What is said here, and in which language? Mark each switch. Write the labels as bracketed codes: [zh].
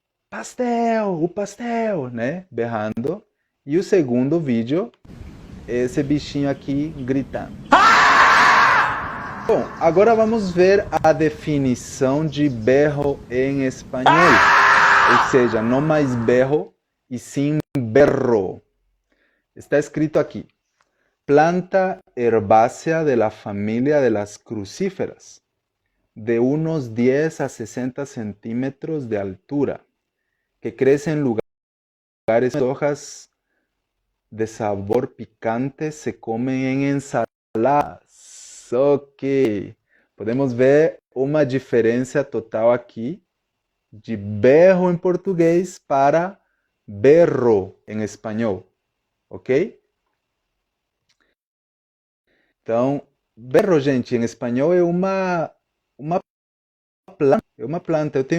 [pt] Pastel, o pastel, né? Berrando. E o segundo vídeo é esse bichinho aqui gritando. Bom, agora vamos ver a definição de berro em espanhol. Ou seja, não mais berro, e sim berro. Está escrito aqui. [es] Planta herbácea de la familia de las crucíferas, de unos 10 a 60 centímetros de altura, que crece en lugares de hojas de sabor picante, se comen en ensaladas. [pt] Ok, podemos ver uma diferença total aqui de berro em português para berro em espanhol, ok? Então, berro, gente, em espanhol uma planta. É uma planta.